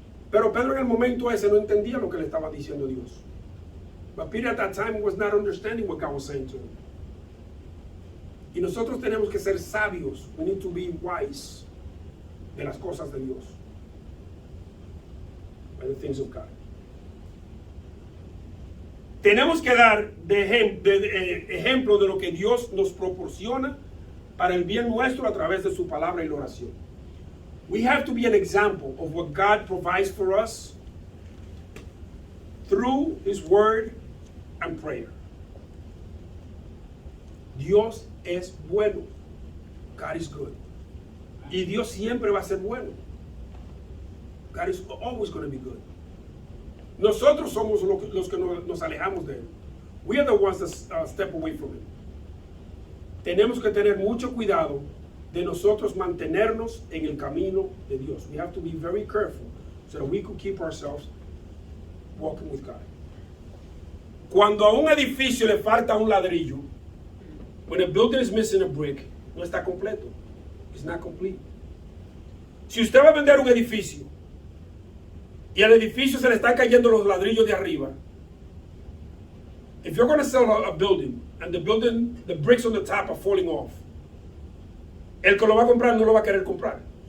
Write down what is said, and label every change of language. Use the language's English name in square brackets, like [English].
[Spanish] Pero Pedro en el momento ese no entendía lo que le estaba diciendo Dios. [English] But Peter at that time was not understanding what God was saying to him. [Spanish] Y nosotros tenemos que ser sabios. [English] We need to be wise [Spanish] de las cosas de Dios. [English] By the things of God. [Spanish] Tenemos que dar ejemplo de lo que Dios nos proporciona para el bien nuestro a través de su palabra y la oración. [English] We have to be an example of what God provides for us through His Word and prayer. [Spanish] Dios es bueno. [English] God is good. [Spanish] Y Dios siempre va a ser bueno. [English] God is always going to be good. [Spanish] Nosotros somos los que nos alejamos de Él. [English] We are the ones that step away from Him. [Spanish] Tenemos que tener mucho cuidado de nosotros mantenernos en el camino de Dios. [English] We have to be very careful so that we could keep ourselves walking with God. [Spanish] Cuando a un edificio le falta un ladrillo, [English] when a building is missing a brick, [Spanish] no está completo. [English] It's not complete. [Spanish] Si usted va a vender un edificio y al edificio se le están cayendo los ladrillos de arriba, [English] if you're going to sell a building and the bricks on the top are falling off, [Spanish] el que lo va a comprar no lo va a querer comprar.